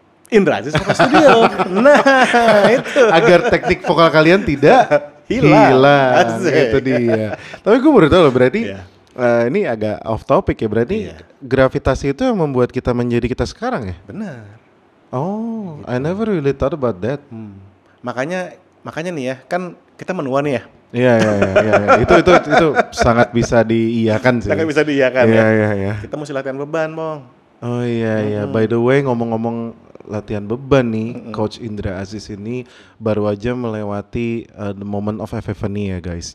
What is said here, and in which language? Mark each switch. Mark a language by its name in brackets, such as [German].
[Indonesian] Indra Aziz Vokal Studio. Nah, itu. Agar teknik vokal kalian tidak hilang. Itu dia. Tapi gue baru tahu loh berarti ini agak off topic ya. Berarti gravitasi itu yang membuat kita menjadi kita sekarang ya? Benar. Oh, gitu. [English] I never really thought about that. [Indonesian] Makanya nih ya, kan kita menua nih ya. Iya. Itu sangat bisa diiyakan sih. Sangat bisa diiyakan ya. Kita mesti latihan beban, Bang. Oh iya. [English] By the way, [Indonesian] ngomong-ngomong latihan beban nih, Coach Indra Aziz ini baru aja melewati [English] the moment of epiphany [Indonesian] ya guys.